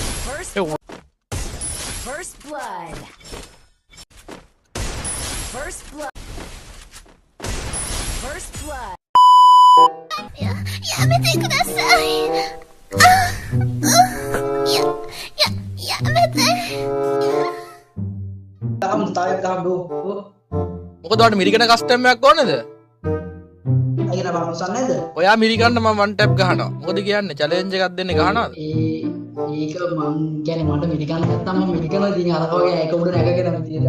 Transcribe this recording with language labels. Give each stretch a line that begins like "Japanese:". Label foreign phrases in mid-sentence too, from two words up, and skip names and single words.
English: First blood. First blood. First blood.
Japanese: やめてください。やめて。
Sinhala: මොකද ඔයාලට මිරිකන කස්ටම් එකක් ඕනේද? අයියන බාමසන් නේද? ඔයා මිරිකන්න මම
English: one tap
Sinhala: ගහනවා. මොකද කියන්නේ චැලෙන්ජ් එකක් දෙන්නේ ගහනවාද? ඒක මං කියන්නේ මට මිරිකන්න නැත්තම් මම මිරිකනවා ඉතින් අර වගේ ඒක උඩ නැගගෙන තියෙනවා.